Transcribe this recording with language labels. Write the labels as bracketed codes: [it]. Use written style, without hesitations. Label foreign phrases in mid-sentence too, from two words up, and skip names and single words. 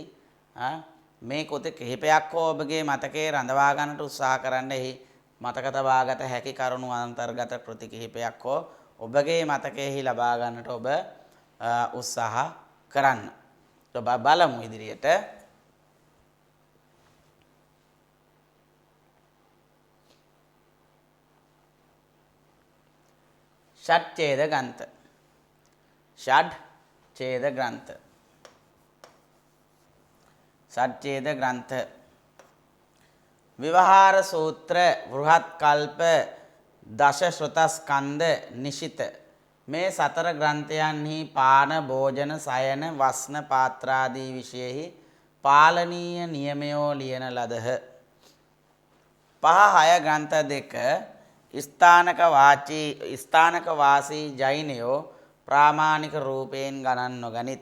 [si] මේ කෘති කිහිපයක් ඔබගේ මතකයේ රඳවා ගන්නට උත්සාහ කරන්න. එහි මතක තබාගත හැකි කරුණු අන්තර්ගත කෘති කිහිපයක් ඔබගේ මතකයෙහි ලබා ගන්නට ඔබ උත්සාහ කරන්න. ඔබ බලමු ඉදිරියට. षट्छेद ग्रंथ षट्छेद ग्रंथ षट्छेद ग्रंथ व्यवहार सूत्र बृहत कल्प दश श्रुत स्कंद निशित මේ සතර ග්‍රන්ථයන්හි පාන භෝජන සයන වස්න පාත්‍රාදී විශේෂෙහි පාලනීය නියමයෝ ලියන ලදහ. පහ හය ග්‍රන්ථ දෙක ස්ථානක වාසී ජෛනයෝ ප්‍රාමාණික රූපයෙන් ගණන් නොගනිත්.